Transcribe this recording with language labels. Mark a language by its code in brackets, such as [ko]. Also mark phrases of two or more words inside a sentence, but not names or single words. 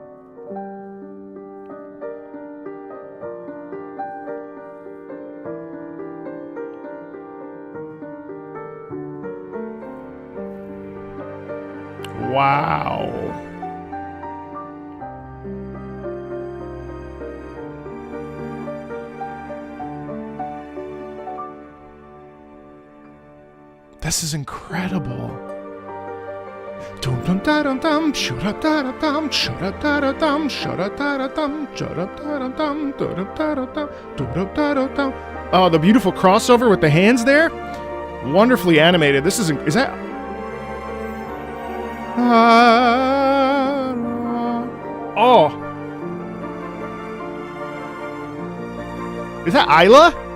[en] Wow. This is incredible. Dum dum da dum dum, shura da da dum, shura da da dum, shura da da dum, shura da da dum, da da da dum, da da dum. Oh, the beautiful crossover with the hands there. Wonderfully animated. This is that? Oh. Is that Isla?